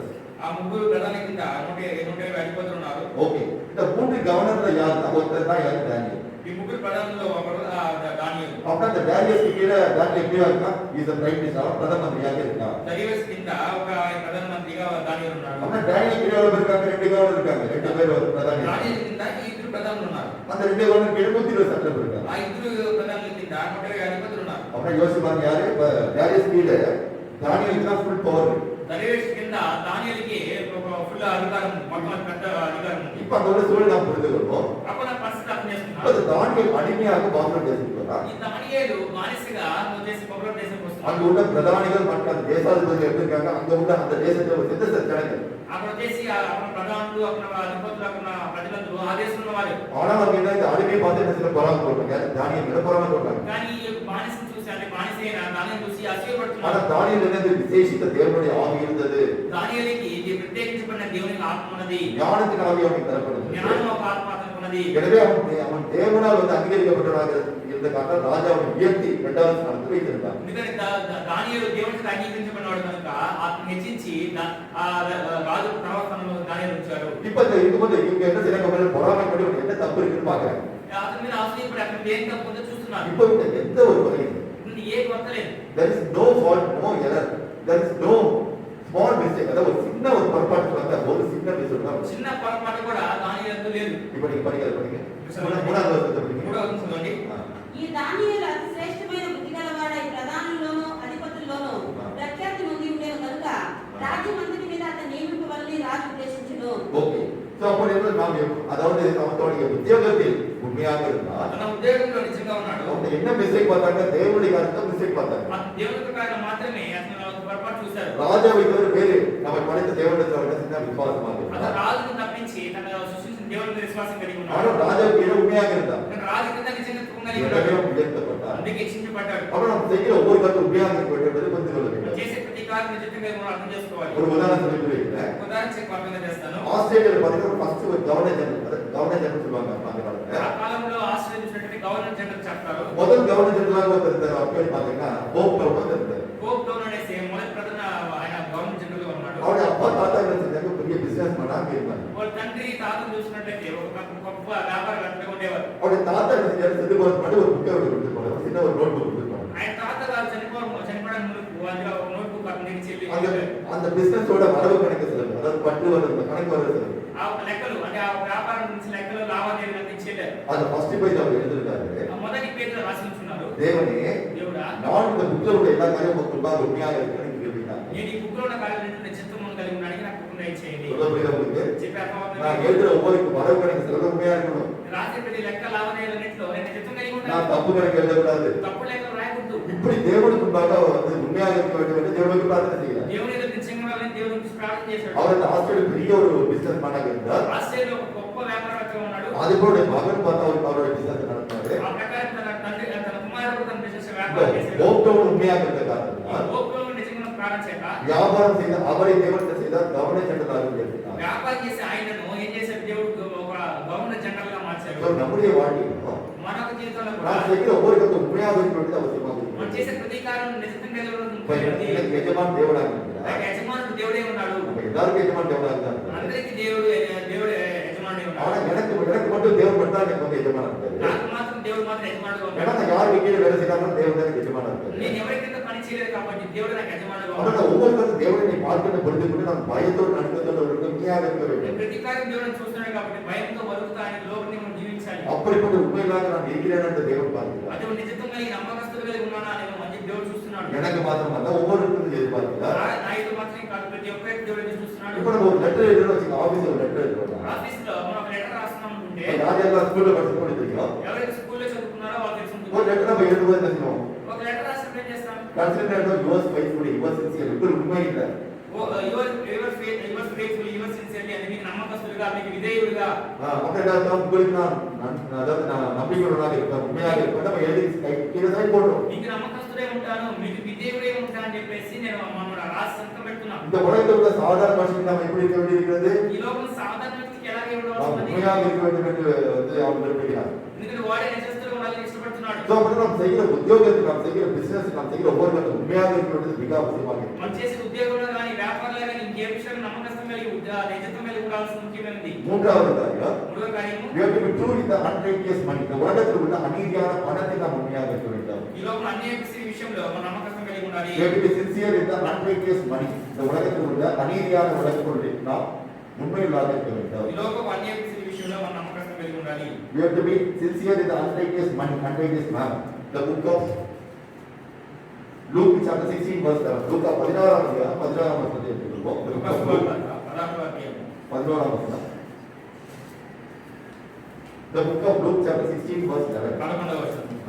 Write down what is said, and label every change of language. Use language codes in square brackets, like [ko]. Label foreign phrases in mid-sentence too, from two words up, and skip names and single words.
[te] ఆ ముగ్గురు ప్రధాన కింద 120 అధిపతులు ఉన్నారు. [ta] ஓகே. இந்த 3 கவர்னர்ல யாருன்னா ஒருத்தர் தான் யாரு? டானியல். [te] ఈ ముగ్గురు ప్రధానుల్లో ఒకరు దానియేలు. [ta] அப்ப அந்த டாரியஸ் கீழ டானியல் எப்படி இருக்கா? [en] இஸ் a prime minister, [ta] பிரதம மந்திரியாக இருக்கா. [te] దరియస్ కింద ఒక ప్రధాన మంత్రిగా దానియేలు ఉన్నాడు. [ta] அப்ப டானியல் கீழ எவ்வளவு இருக்காங்க? 2 கவர்னர் இருக்காங்க. 2 பேர் ஒரு பிரதானி. [te] దానియేలు కింద ఈ ఇద్దరు ప్రధానులు ఉన్నారు. [ta] அந்த 2 கவர்னர் கீழ 120 சட்டர் இருக்காங்க. [te] ఆ ఇద్దరు ప్రధానుల కింద 120 అధిపతులు ఉన్నారు. [ta] அப்ப யோசிப்பாங்க யாரு? டாரியஸ் கீழ டானியலுக்கு தான் [en] full power. [te] దరియస్ కింద దానియేలుకి ఒక ఫుల్ అధికారం, మొత్తం పెద్ద అధికారం ఉంది. [ta] இப்ப அதோட சூழல் நாம் புரிந்து கொள்வோம். [te] అప్పుడు నా పరిస్థితి అర్థం [ta] இப்ப [te] చేసుకున్నాను. [ta] தானியல் அடிமையாக பாபிலோன் தேசத்துக்கு வரான். [te] ఈ దానియేలు బానిసగా వచ్చేసి బబులోను దేశంకి [ta] அங்க [te] వస్తున్నాడు. [ta] உள்ள பிரதானிகள் மற்றும் அந்த தேசாதிபதிகள் எப்படி இருக்காங்க? அங்க உள்ள அந்த தேசத்துல ஒரு சித்த ஜனங்கள். [te] అక్కడ వచ్చేసి అక్కడ ప్రధానులు, అక్కడ అధిపతులు, అక్కడ ప్రజలందరూ ఆ దేశంలో వారు. [ta] ஆனா அவங்க என்ன இந்த அடிமையை பார்த்து என்ன சில பொறாமை போட்டாங்க. தானியல் மேல பொறாமை போட்டாங்க. [te] కానీ ఈ బానిసను చూసి, అంటే బానిసైన దానిని చూసి [ta] ஆனா [te] అసూయపడుతున్నారు. [ta] தானியல் என்னது? விசேஷித்த தேவனுடைய ஆவி இருந்தது. [te] దానియేలుకి ఇది ప్రత్యేకించబడిన దేవుని ఆత్మ ఉన్నది. [ta] ஞானத்தின் ஆவி அவனுக்கு தரப்படுது. [te] జ్ఞానం ఒక ఆత్మ అతనికి ఉన్నది. [ta] எனவே அவன் தேவனால் வந்து அங்கீகரிக்கப்பட்டவனாக இருந்த காரணம் ராஜா அவனை உயர்த்தி 2வது ஸ்தானத்தில் வைத்திருந்தான். [te] ఎందుకంటే దానియేలు దేవునికి అంగీకరించబడినవాడు కనుక ఆత్మ హెచ్చించి రాజు ప్రవర్తనలో దానియేలు ఉంచారు. [ta] இப்ப இருக்கும்போது இவங்க என்ன செய்யறாங்க? பொறாமைப்படி உனக்கு என்ன தப்பு இருக்குன்னு பாக்குறாங்க. [te] అతని మీద ఆశ్రయపడి అక్కడ ఏం తప్పు ఉందో చూస్తున్నారు. [ta] இப்ப எந்த ஒரு குறையும் [te] ఇది ఏ కొత్త లేదు. [en] there is no fault, no error, there is no small mistake. [ta] அதாவது ஒரு சின்ன ஒரு பொறுப்பாட்டு வந்தா ஒரு சின்ன மிஸ்டேக் தான். [te] చిన్న పొరపాటు కూడా దానియేలు లేదు. [ta] இப்ப நீங்க படிங்க. மூணாவது வசனத்தை படிங்க. [te] మూడవ వచనం చదవండి. ఈ దానియేలు అతి శ్రేష్టమైన బుద్ధి గలవాడై ప్రధానుల్లోనూ అధిపతుల్లోనూ ప్రఖ్యాతి నొంది ఉండేను కనుక రాజ్యమంతటి మీద అతన్ని నియమింపవలని రాజు ఉద్దేశించును. [ta] ஓகே. சோ அப்போ என்ன நாம் அதாவது அவனுடைய உத்தியோகத்தில் உண்மையாக இருந்தா [te] తన ఉద్యోగంలో నిజంగా ఉన్నాడు. [ta] அவங்க என்ன மிஸ்டேக் பார்த்தாங்க? தேவனுடைய காரியத்தை மிஸ்டேக் பார்த்தாங்க. [te] ఆ దేవుని ప్రకారం మాత్రమే అతను ఒక పొరపాటు చూశారు. [ta] ராஜாவை தவிர வேறு நம்ம படைத்த தேவனிடத்தில் அவர்கள் சின்ன விசுவாசமாக [te] అతను [ta] இருந்தார். [te] రాజును తప్పించి తన సృష్టించిన దేవుని మీద విశ్వాసం కలిగి ఉన్నాడు. [ta] ஆனால் ராஜாவுக்கு கீழே உண்மையாக இருந்தார். [te] కానీ రాజు కింద నిజంగా తుప్పం కలిగి [ta] எனவே [te] ఉన్నాడు. [ta] அவன் உயர்த்தப்பட்டார். [te] అందుకే హెచ్చించబడ్డాడు. [ta] அப்புறம் நம்ம செய்கிற ஒவ்வொரு கருத்து உண்மையாக இருக்க வேண்டும் என்பதை புரிந்து கொள்ள வேண்டும். [te] చేసే ప్రతి కార్యం నిజంగా మనం అర్థం చేసుకోవాలి. [ta] ஒரு உதாரணம் சொல்லி வைக்கிறேன். [te] ఉదాహరణ చెప్పి అర్థంగా చేస్తాను. [ta] ஆஸ்திரேலியாவில் பார்த்தீங்கன்னா ஃபர்ஸ்ட் ஒரு [en] Governor General [ta] சொல்லுவாங்க அந்த காலத்துல. [te] ఆ కాలంలో ఆస్ట్రేలియా చూసినట్టు [en] Governor General [te] చెప్తారు. [ta] முதல் [en] Governor General [ta] ஒருத்தர் இருந்தார். அவர் பேர் பார்த்தீங்கன்னா போப் டவுன் இருந்தார். [te] కోప్ డౌన్ అనేసి మొదటి ప్రధాన ఆయన [en] Governor General [te] గా ఉన్నాడు. [ta] அவருடைய அப்பா தாத்தா என்ன செஞ்சாங்க? பெரிய பிசினஸ் மேனாக இருந்தார். [te] వాళ్ళ తండ్రి తాతను చూసినట్లయితే ఒక గొప్ప వ్యాపారవేత్తగా ఉండేవారు. [ta] அவருடைய தாத்தா என்ன செஞ்சாரு? செத்து போறது மட்டும் ஒரு புக்கை கொடுத்து போனார். சின்ன ஒரு நோட் புக் கொடுத்து போனார். [te] ఆయన తాతగారు చనిపోవడానికి ముందు అందులో ఒక నోట్ బుక్ అతనికి చెల్లి [ta] அந்த பிசினஸோட வரவு கணக்கு செலவு, அதாவது பட்டு வரவு கணக்கு வரவு செலவு, [te] ఆ లెక్కలు, అంటే ఆ వ్యాపారం నుంచి లెక్కలు లావాదేవీలు అందించేది. [ta] அது [en] first page [ta] அவர் எழுதிருக்காரு. [te] మొదటి పేజీలో రాసి ఉంచున్నారు. [ta] தேவனே, [te] దేవుడా, [ta] நான் இந்த புக்ல உள்ள எல்லா காரியமும் உங்களுக்கு முன்பாக உண்மையாக இருக்கிறேன்னு கேள்விதான். [te] నేను ఈ బుక్ లో ఉన్న కార్యాలన్నింటినీ చిత్తమును కలిగి ఉన్నానికి నాకు బుక్ దయచేయండి. [ta] சொல்ல புரியுதா உங்களுக்கு? [te] చెప్పే అర్థమవుతుందా? [ta] நான் எழுதுற ஒவ்வொரு வரவு கணக்கு செலவு உண்மையா இருக்கணும். [te] రాసే ప్రతి లెక్క లావాదేవీలన్నింటిలో నేను చిత్తం కలిగి [ta] நான் [te] ఉంటాను. [ta] தப்பு கணக்கு எழுதக்கூடாது. [te] తప్పు లెక్కలు రాయకూడదు. [ta] இப்படி தேவனுக்கு முன்பாக வந்து உண்மையாக இருக்க வேண்டும் என்று தேவனுக்கு பிரார்த்தனை செய்கிறார். [te] దేవుని ఎదుట నిజంగా ఉండాలని దేవుని గురించి ప్రార్థన చేశాడు. [ta] அவர் அந்த ஆஸ்திரேலியா பெரிய ஒரு பிசினஸ் மேனாக இருந்தார். [te] ఆస్ట్రేలియాలో ఒక గొప్ప వ్యాపారవేత్తగా ఉన్నాడు. [ta] அதுபோல மகன் பார்த்தா அவருடைய பிசினஸ் நடத்தினாரு. [te] ఆ ప్రకారం తన తండ్రి, తన కుమారుడు తన బిజినెస్ వ్యాపారం చేశాడు. [ta] போப்டவுன் உண்மையாக இருந்த காரணத்தினால் [te] గోపురం నిజంగా ప్రార్థన చేత [ta] வியாபாரம் செய்த அவரை தேவன் செய்தார். [en] Governor General [ta] உயர்த்தினார். [te] వ్యాపారం చేసే ఆయనను ఏం చేశాడు? దేవుడు ఒక గవర్నర్ మార్చారు. [ta] நம்முடைய வாழ்க்கையிலும் [te] మన యొక్క జీవితంలో కూడా [ta] நான் செய்கிற ஒவ்வொரு கருத்தும் உண்மையாக இருக்கிறது அவசியமாக [te] మనం చేసే ప్రతి కార్యం నిజంగా కలిగి ఉండడం [ta] இருக்கிறது. [te] ముఖ్యమైనది. [ta] எனக்கு எஜமான் தேவனாக இருக்கிறார். [te] నాకు యజమానుడు దేవుడే ఉన్నాడు. [ta] நம்ம எல்லாருக்கும் எஜமான் தேவனாக இருக்கிறார். [te] అందరికీ దేవుడే యజమానుడే [ta] ஆனா [te] ఉన్నాడు. [ta] எனக்கு மட்டும் தேவன் மட்டும் தான் எனக்கு வந்து எஜமானா இருக்காரு. [te] నాకు మాత్రం దేవుడు మాత్రం యజమానుడుగా [ta] ஏன்னா [te] ఉన్నాడు. [ta] நான் யாருக்கு கீழே வேலை செய்யறாலும் தேவன் எனக்கு எஜமானா இருக்காரு. [te] నేను ఎవరి కింద పని చేయలేదు కాబట్టి దేవుడు నాకు యజమానుడుగా [ta] ஆனால் [te] ఉన్నాడు. [ta] ஒவ்வொருத்தரும் தேவனை நீ பார்க்கின்ற பொழுது கூட நான் பயத்தோடு நடுக்கத்தோடு இருக்க உண்மையாக இருக்க [te] నేను [ta] வேண்டும். [te] ప్రతి కార్యం దేవుడిని చూస్తున్నాడు కాబట్టి భయంతో వరుగుతా ఆయన లోపలి మనం జీవించాలి. [ta] அப்படிப்பட்ட உண்மையிலாக நான் இருக்கிறேன் என்று தேவன் பார்க்கிறார். [te] అటువంటి నిజత్వం కలిగి నమ్మకస్తులు కలిగి ఉన్నానా అని మంచి దేవుడు చూస్తున్నాడు. [ta] எனக்கு மாத்திரமல்ல ஒவ்வொருத்தரும் எதிர்பார்க்கிறார். [te] నా ఇది మాత్రమే కాదు, ప్రతి ఒక్కరికి దేవుడు ఎదురు చూస్తున్నాడు. [ta] இப்போ நம்ம ஒரு லெட்டர் எழுதுறோம் வச்சுக்கோங்க, ஆபீஸ்ல ஒரு லெட்டர் எழுதுறோம். [te] ఆఫీస్ లో మనం ఒక లెటర్ రాస్తున్నాం అనుకుంటే [ta] யார் யாரெல்லாம் ஸ்கூல்ல படிச்சுட்டு தெரியும். [te] ఎవరైతే స్కూల్లో చదువుకున్నారో వాళ్ళు [ta] ஒரு [te] తెలుసుకుంటారు. [ta] லெட்டர் நம்ம எழுதும்போது என்ன செய்வோம்? [te] ఒక లెటర్ రాసినప్పుడు ఏం చేస్తాం? [en] considered yours faithfully yours [te] సిన్సియర్ ఇప్పుడు [ta] உண்மை இல்ல. [en] your faithful your sincerely [te] అని మీకు నమ్మకస్తులుగా మీకు విధేయులుగా [ta] மக்கள் உங்களுக்கு அதாவது நான் நம்பிக்கையுள்ளதாக இருப்பேன் உண்மையாக இருப்பேன் நம்ம எழுதி கீழே சைன் போடுறோம். [te] మీకు నమ్మకస్తుడే ఉంటాను మీకు విధేయుడే ఉంటానని చెప్పేసి నేను మనం రాసి సంతకం పెడుతున్నాను. [ta] இந்த உலகத்தில் உள்ள சாதாரண மனுஷனுக்கு நம்ம எப்படி இருக்க வேண்டியிருக்கிறது? [te] ఈ లోకం సాధారణ వ్యక్తికి ఎలాగే [ta] நாம் [te] ఉండవలసింది? [ta] உண்மையாக இருக்க வேண்டும் என்று வந்து அவர் விரும்புகிறார். [te] ఎందుకంటే వాడే నిజస్తులుగా ఉండాలని ఇష్టపడుతున్నాడు. [ta] ஸோ அப்படி நாம் செய்கிற உத்தியோகத்தில் நாம் செய்கிற பிசினஸ் நாம் செய்கிற ஒவ்வொரு கட்டும் உண்மையாக இருக்க வேண்டியது மிக அவசியமாக இருக்கிறது. [te] మనం చేసే ఉద్యోగంలో కానీ వ్యాపారంలో కానీ ఇంకే విషయంలో నమ్మకత్వం కలిగి నిజత్వం కలిగి ఉండాల్సిన ముఖ్యమైనది. [ta] மூன்றாவது காரியம் [te] మూడవ కార్యము [en] we have to be true in the unrighteous money. [ta] இந்த உலகத்தில் உள்ள அநீதியான பணத்தை நாம் உண்மையாக இருக்க வேண்டும். [te] ఈ లోకం అన్యాయ విషయంలో మన నమ్మకత్వం కలిగి ఉండాలి. [en] we have to be sincere in the unrighteous money. [ta] இந்த உலகத்தில் உள்ள அநீதியான உலகத்தில் நாம் உண்மையுள்ளதாக இருக்க வேண்டும். [te] ఈ లోకం అన్యాయ విషయంలో మన నమ్మకత్వం కలిగి ఉండాలి. [en] we have to be sincere in the unrighteous money, unrighteous man. The book of Luke chapter 16 verse 7. [ta] லூக்கா 16ஆம் அதிகாரம் 16ஆம் வசனத்தை எடுத்துக்கொள்வோம். [en] The book of Luke [ta] 16ஆம் வசனம். [en] The book of Luke chapter 16 verse 11.